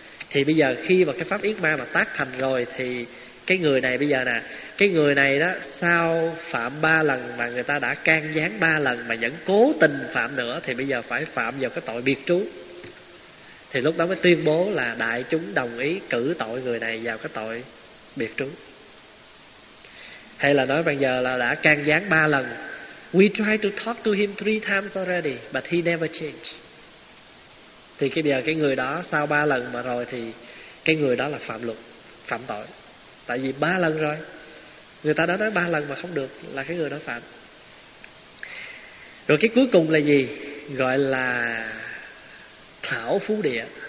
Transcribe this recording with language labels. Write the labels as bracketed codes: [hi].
[vi] Thì bây giờ khi mà cái pháp yết ma mà tác thành rồi thì cái người này bây giờ nè, cái người này đó sao phạm ba lần mà người ta đã can gián ba lần mà vẫn cố tình phạm nữa, thì bây giờ phải phạm vào cái tội biệt trú. Thì lúc đó mới tuyên bố là đại chúng đồng ý cử tội người này vào cái tội biệt trú. Hay là nói bây giờ là đã can gián ba lần. [en] We tried to talk to him 3 times already, but he never changed. [vi] Thì cái bây giờ cái người đó sau 3 lần mà rồi thì cái người đó là phạm luật, phạm tội. Tại vì 3 lần rồi, người ta đã nói 3 lần mà không được là cái người đó phạm. Rồi cái cuối cùng là gì? Gọi là thảo phú địa.